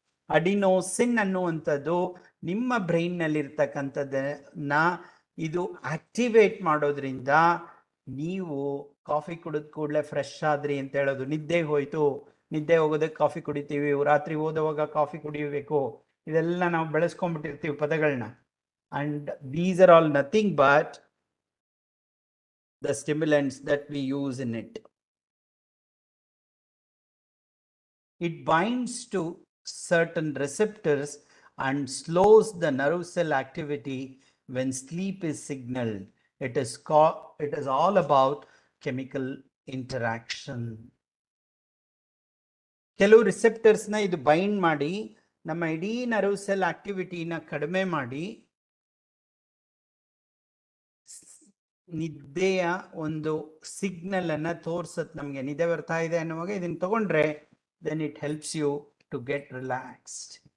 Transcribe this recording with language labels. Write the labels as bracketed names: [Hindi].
[Kannada] Adenosine ಅನ್ನುವಂಥದ್ದು ನಿಮ್ಮ ಬ್ರೈನ್ನಲ್ಲಿರ್ತಕ್ಕಂಥದ್ದನ್ನ ಇದು ಆಕ್ಟಿವೇಟ್ ಮಾಡೋದ್ರಿಂದ ನೀವು ಕಾಫಿ ಕುಡಿದ ಕೂಡಲೇ ಫ್ರೆಶ್ ಆದ್ರಿ ಅಂತ ಹೇಳೋದು. ನಿದ್ದೆ ಹೋಯ್ತು, ನಿದ್ದೆ ಹೋಗೋದಕ್ಕೆ ಕಾಫಿ ಕುಡಿತೀವಿ, ರಾತ್ರಿ ಓದುವಾಗ ಕಾಫಿ ಕುಡಿಯಬೇಕು, ಇದೆಲ್ಲ ನಾವು ಬೆಳೆಸ್ಕೊಂಡ್ಬಿಟ್ಟಿರ್ತೀವಿ ಪದಗಳನ್ನ. [English] And these are all nothing but the stimulants that we use in it. It binds to certain receptors and slows the nerve cell activity when sleep is signaled. It is all about chemical interaction. [Kannada] ಕೆಲವು ರಿಸೆಪ್ಟರ್ಸ್ನ ಇದು bind ಮಾಡಿ ನಮ್ಮ ಇಡೀ nerve cell ಆಕ್ಟಿವಿಟಿನ ಕಡಿಮೆ ಮಾಡಿ ನಿದ್ದೆಯ ಒಂದು signal ಅನ್ನ ತೋರ್ಸತ್. ನಮಗೆ ನಿದ್ದೆ ಬರ್ತಾ ಇದೆ ಅನ್ನುವಾಗ ಇದನ್ನ ತಗೊಂಡ್ರೆ [English] then it helps you to get relaxed.